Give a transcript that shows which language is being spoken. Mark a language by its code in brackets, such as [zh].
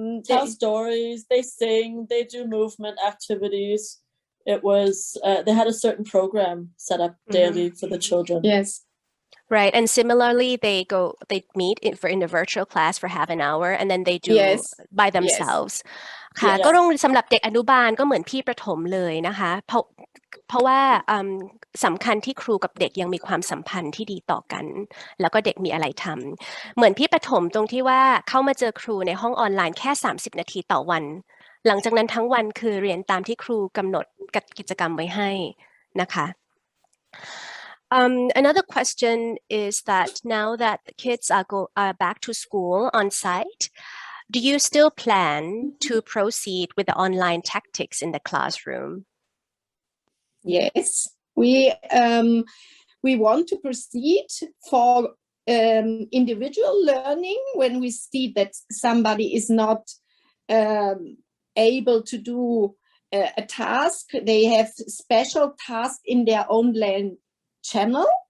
[en] tell stories. They sing. They do movement activities. It was they had a certain program set up daily for the children. Yes. Right, and similarly, they meet in a virtual class for half an hour, and then they do by themselves. [th] ค่ะก็สำหรับเด็กอนุบาลก็เหมือนพี่ประถมเลยนะคะเพราะว่าสำคัญที่ครูกับเด็กยังมีความสัมพันธ์ที่ดีต่อกันแล้วก็เด็กมีอะไรทำเหมือนพี่ประถมตรงที่ว่าเข้ามาเจอครูในห้องออนไลน์แค่30 นาทีต่อวัน หลังจากนั้นทั้งวันคือเรียนตามที่ครูกำหนดกิจกรรมไว้ให้นะคะ [en] Another question is that now that the kids are back to school on site, do you still plan to proceed with the online tactics in the classroom? Yes, we want to proceed for individual learning when we see that somebody is not able to do a task. They have special tasks in their own channel.